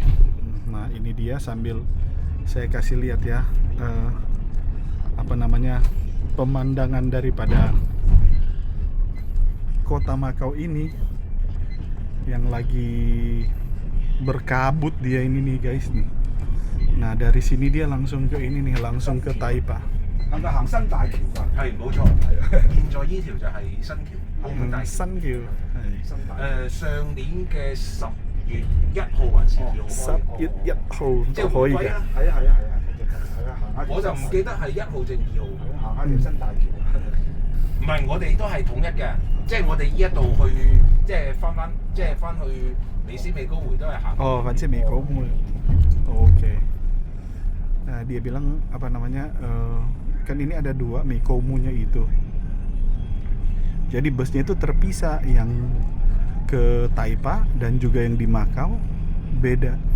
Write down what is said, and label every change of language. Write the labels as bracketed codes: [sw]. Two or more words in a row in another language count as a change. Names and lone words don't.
[id] Nah, ini dia sambil saya kasih lihat ya pemandangan daripada kota Makau ini yang lagi berkabut dia ini nih guys nih. Nah, dari sini dia langsung ke ini nih, langsung ke Taipa. [yue] 係咪行新大橋啊？係冇錯，現在呢條就係新橋，澳門大橋。新橋係新大橋。上年嘅10月1號還是2號開？ 10月1號都可以嘅。係啊，我就唔記得係1號定2號。行下條新大橋。唔係，我哋都係統一嘅，即係我哋呢一度去，即係翻去美斯美高梅都係行。 [id] Oh, kan sih Meko mulai. Oke. Nah, dia bilang kan ini ada dua Mekomunya itu. Jadi busnya itu terpisah, yang ke Taipa dan juga yang di Makau beda.